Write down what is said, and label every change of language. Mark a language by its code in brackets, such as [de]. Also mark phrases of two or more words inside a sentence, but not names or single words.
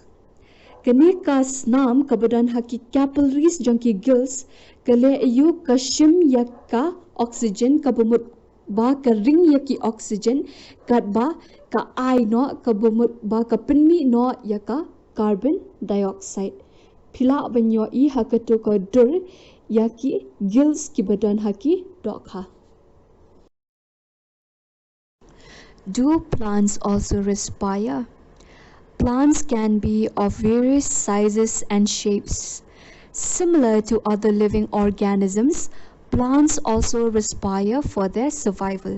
[kha] Kine ka snam kabadan haki capillaries jongki gills kale ayu kashim ya ka oxygen kabumut ba ka ring ya ki oxygen kat ba ka ai no kabumut ba ka pinmi no ya ka [en] carbon dioxide. [kha] Pila banyo I hakato ka dur yaki gills ki badan haki dokha. [en] Do plants also respire? Plants can be of various sizes and shapes. Similar to other living organisms, plants also respire for their survival.